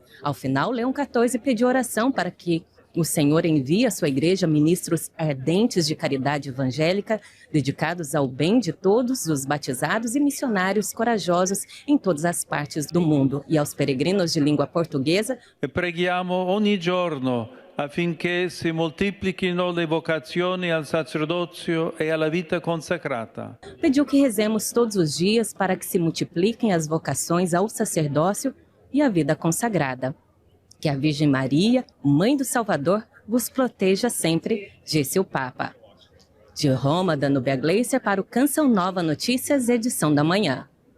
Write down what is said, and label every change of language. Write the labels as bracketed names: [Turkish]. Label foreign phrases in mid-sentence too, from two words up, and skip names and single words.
[Portuguese] Ao final, Leão 14 pediu oração para que o Senhor envie à sua igreja ministros ardentes de caridade evangélica, dedicados ao bem de todos os batizados e missionários corajosos em todas as partes do mundo, e aos peregrinos de língua portuguesa. [Italian] E preghiamo ogni giorno affinché si moltiplichino le vocazioni al sacerdozio e alla vita consacrata. [Portuguese] Pediu que rezemos todos os dias para que se multipliquem as vocações ao sacerdócio e à vida consagrada. Que a Virgem Maria, Mãe do Salvador, vos proteja sempre, disse o Papa. De Roma, Danúbia Gleiser para o Canção Nova Notícias, edição da manhã.